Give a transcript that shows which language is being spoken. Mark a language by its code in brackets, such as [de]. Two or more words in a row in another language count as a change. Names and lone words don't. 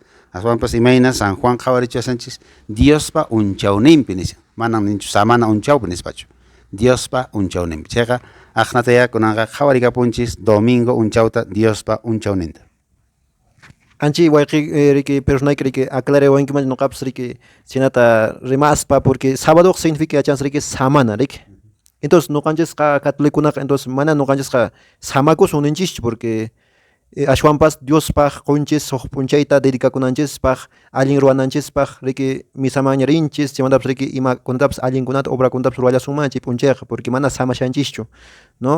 [qu] Aswanpas imayna San Juan qawarichu asanchis. Diospa unchauninpi nishan. Manan ninchu samana unchaupi nispachu. Diospa unchauninpi. Chayqa ahnata ya kunanqa qawarikapunchis domingo unchauta Diospa unchauninta. Anchi wayqi riki personayki riki aclare wankiman noqapas riki chinata rimaspa [es] porque sábado significa [qu] chans riki samana riki. Entonces noqanchisqa catolicunaqa entonces mana noqanchisqa samakus uninchis porque ashwanpas Diospaq qunchis suq punchayta dedicakunanchispaq allin ruwananchispaq riki misamaña rinchis chaymantapas riki imakunatapas allinkunata obrakunatapas ruwallasunmanchik punchayqa porque mana samashanchischu, ¿no?